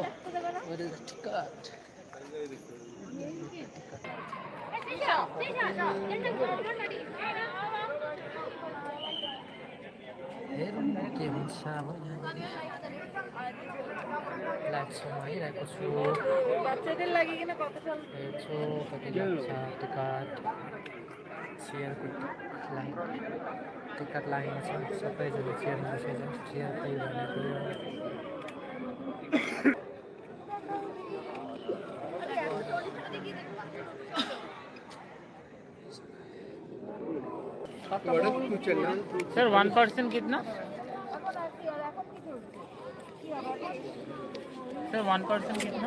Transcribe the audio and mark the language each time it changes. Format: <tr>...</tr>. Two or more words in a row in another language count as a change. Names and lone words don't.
<ne>और</ne> <en>ticket light show</en> <ne>आइरहेको छु। हेर्छु कति लाग्छ टिकट। चेयरको लाइन टिकट लाइन छ, सबैजना चेयरमा बसेर चेयर पे भनेको</ne> <hi>सर 1% कितना सर 1% कितना</hi>